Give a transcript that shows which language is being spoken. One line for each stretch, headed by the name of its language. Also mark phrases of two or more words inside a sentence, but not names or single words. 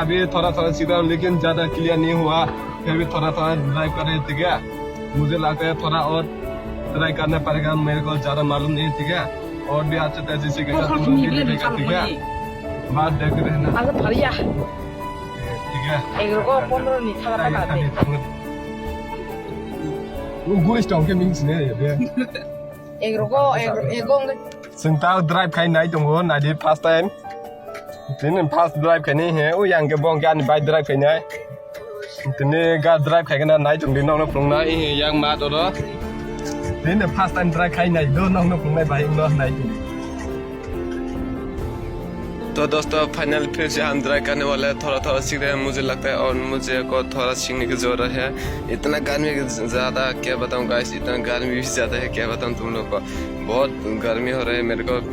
Hindi: अभी थोड़ा थोड़ा सीधा, लेकिन ज्यादा क्लियर नहीं हुआ, फिर भी थोड़ा थोड़ा ड्राइव कर रहे हैं, ठीक है। मुझे लगता है थोड़ा और ट्राई करना पड़ेगा, मेरे को ज्यादा मालूम नहीं, ठीक है। और भी अच्छे तरीके से सीखेगा, ठीक है। बात देखते रहना, ठीक है।
Kok Borok: Sentau drive kai nai tong go nai di
English: first time.
Kok Borok: Tin
English: first drive
Kok Borok: kai ni he, o yang ke bong kan bike drive kai nai. Tin ni ga drive kai kana nai tong di nong na plong nai yang ma to do. Tin
English: first time drive
Kok Borok: kai nai do nong na plong nai bike no nai.
Hindi: तो दोस्तों फाइनल फिर से हम ड्राइव करने वाले हैं, थोड़ा थोड़ा सीख रहे हैं मुझे लगता है, और मुझे को थोड़ा सीखने की जरूरत है। इतना गर्मी ज़्यादा क्या बताऊं गाइस, इतना गर्मी भी ज़्यादा है, क्या बताऊं तुम लोग को, बहुत गर्मी हो रही है मेरे को।